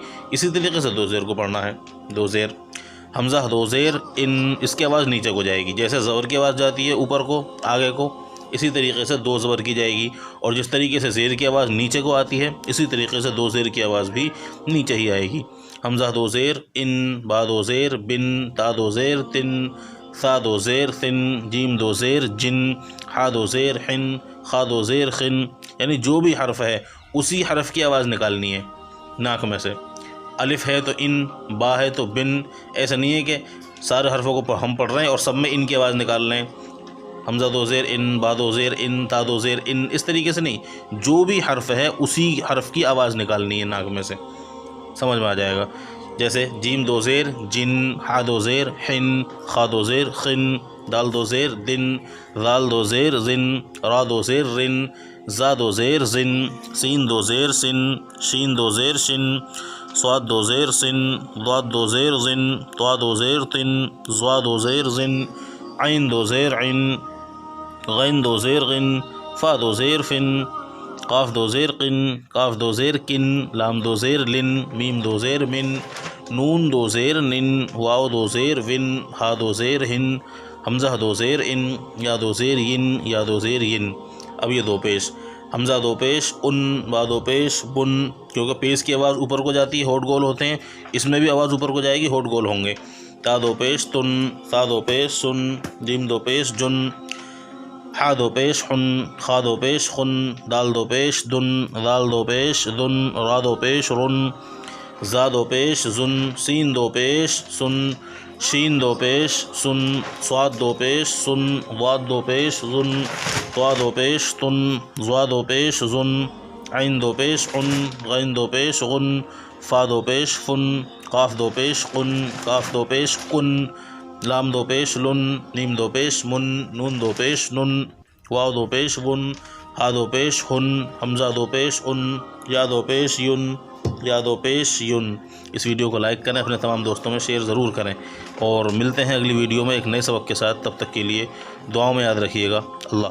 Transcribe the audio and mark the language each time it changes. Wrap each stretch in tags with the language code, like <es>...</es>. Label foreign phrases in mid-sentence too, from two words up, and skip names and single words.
<ur>اسی طریقے سے دو زیر کو پڑھنا ہے۔ دو زیر حمزہ دو زیر ان، اس کی آواز نیچے کو جائے گی، جیسے زبر کی آواز جاتی ہے اوپر کو، آگے کو، اسی طریقے سے دو زبر کی جائے گی، اور جس طریقے سے زیر کی آواز نیچے کو آتی ہے اسی طریقے سے دو زیر کی آواز بھی نیچے ہی آئے گی۔ حمزہ دو زیر ان، با دو زیر بن، تا دو زیر تن، ثا دو زیر ثن، جیم دو زیر جن، حا دو زیر حن، خا دو زیر خن۔ یعنی جو بھی حرف ہے اسی حرف کی آواز نکالنی ہے ناک میں سے۔ الف ہے تو ان، با ہے تو بن، ایسا نہیں ہے کہ سارے حرفوں کو ہم پڑھ رہے ہیں اور سب میں ان کی آواز نکال رہے ہیں۔ حمزہ دو زیر ان، با دو زیر ان، تا دو زیر ان، اس طریقے سے نہیں، جو بھی حرف ہے اسی حرف کی آواز نکالنی ہے ناک میں سے، سمجھ میں آ جائے گا۔ جیسے جیم دو زیر جن، ہا دو زیر حن، خا دو زیر خن، دال دو زیر دن، ذال دو زیر زن، را دو زیر رن، زا دو زیر زن، سین دو زیر سن، شین دو زیر شن، صاد دو زیر سن، ضاد دو زیر زن، طا دو زیر تن، ضا دو زیر زن، عین دو زیر عن، غین دو زیر غن، فا دو زیر فن، قاف دو زیر قن، کاف دو زیر کن، لام دو زیر لن، میم دو زیر من، نون دو زیر نن، واو دو زیر ون، ہا دو زیر ہن، حمزہ دو زیر ان، یا دو زیر ین، یا دو زیر ین۔ اب یہ دو پیش حمزہ دو پیش ان، با دو پیش بن، کیونکہ پیش کی آواز اوپر کو جاتی ہے، ہونٹ گول ہوتے ہیں، اس میں بھی آواز اوپر کو جائے گی، ہونٹ گول ہوں گے۔ تا دو پیش تن، ثا دو پیش سن، جیم دو پیش جن، حا دو پیش حن، خا دو پیش خن، دال دو پیش دن، ذال دو پیش ذن، را دو پیش رن، زا دو پیش زن، سین دو پیش سن، شین دو پیش سن، صاد دو پیش سن، واد دو پیش ظن، طا دو پیش تن، ظا دو پیش ظن، عین دو پیش عن، غین دو پیش غن، فا دو پیش فن، قاف دو پیش قن، کاف دو پیش کن، لام دو پیش لن، نیم دو پیش من، نون دو پیش نن، واو دو پیش ون، ہا دو پیش ہن، حمزہ دو پیش ان، یا دو پیش ین، یا دو پیش یون۔ اس ویڈیو کو لائک کریں، اپنے تمام دوستوں میں شیئر ضرور کریں، اور ملتے ہیں اگلی ویڈیو میں ایک نئے سبق کے ساتھ۔ تب تک کے لیے دعاؤں میں یاد رکھیے گا۔ اللہ</ur>